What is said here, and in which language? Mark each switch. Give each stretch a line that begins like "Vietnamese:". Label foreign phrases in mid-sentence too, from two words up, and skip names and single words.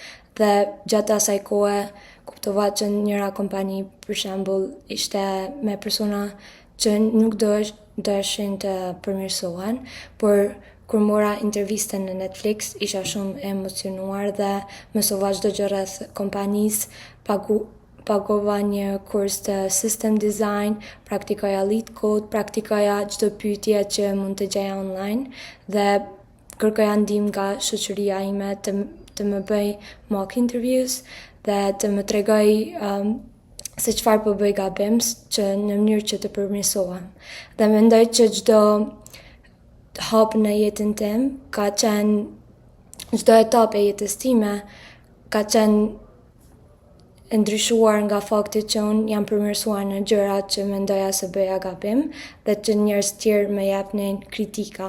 Albanian: Dhe gjatë asaj kohe kuptova që njëra kompani, për shembull, ishte me persona që nuk doheshin të përmirësohen, por kur mora intervistën në Netflix, isha shumë emocionuar dhe mësova çdo gjë rreth kompanisë, pagova një kurs të
English: system design,
Albanian: praktikoja
English: lead code,
Albanian: praktikoja çdo pyetje që mund të gjeja online dhe kërkoja ndihmë nga shoqëria ime të më bëj
English: mock interviews
Albanian: dhe të më tregoj se çfarë po bëj gabim që në mënyrë që të përmirësohem. Dhe mendoj që çdo hap në jetën tim ka qenë çdo etap e jetës time ka qenë ndryshuar nga fakti që unë jam përmirësuar në gjërat që mendoja se bëja gabim dhe që njerëz tjerë më japnin kritika.